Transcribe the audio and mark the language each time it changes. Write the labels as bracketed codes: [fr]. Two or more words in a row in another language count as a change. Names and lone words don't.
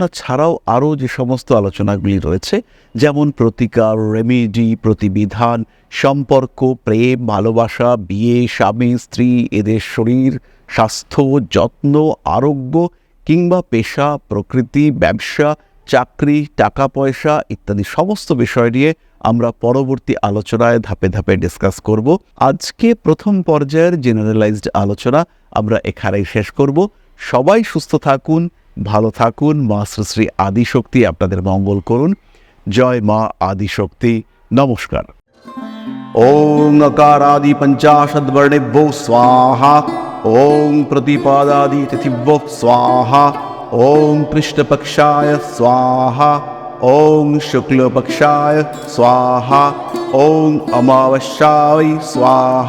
[bn] ছাড়াও আরও যে সমস্ত আলোচনাগুলি রয়েছে, যেমন প্রতিকার, রেমেডি, প্রতিবিধান, সম্পর্ক, প্রেম, ভালোবাসা, বিয়ে, স্বামী স্ত্রী, এদের শরীর, স্বাস্থ্য, যত্ন, আরোগ্য কিংবা পেশা, প্রকৃতি, ব্যবসা, চাকরি, টাকা পয়সা ইত্যাদি সমস্ত বিষয় নিয়ে আমরা পরবর্তী আলোচনায় ধাপে ধাপে ডিসকাস করব। আজকে প্রথম পর্যায়ের জেনারেলাইজড আলোচনা আমরা এখানেই শেষ করব। সবাই সুস্থ থাকুন, ভালো থাকুন। মা শ্রী শ্রী আদিশক্তি আপনাদের মঙ্গল করুন। জয় মা আদিশক্তি। নমস্কার। [sa] ওং अकारादि पंचाशद्वर्णेभ्यो स्वाहा। ओं प्रतिपादादि तिथिभ्यो स्वाहा। ओं कृष्णपक्षाय स्वाहा। ओं शुक्लपक्षाय स्वाहा। ओं अमावस्याय स्वाहा।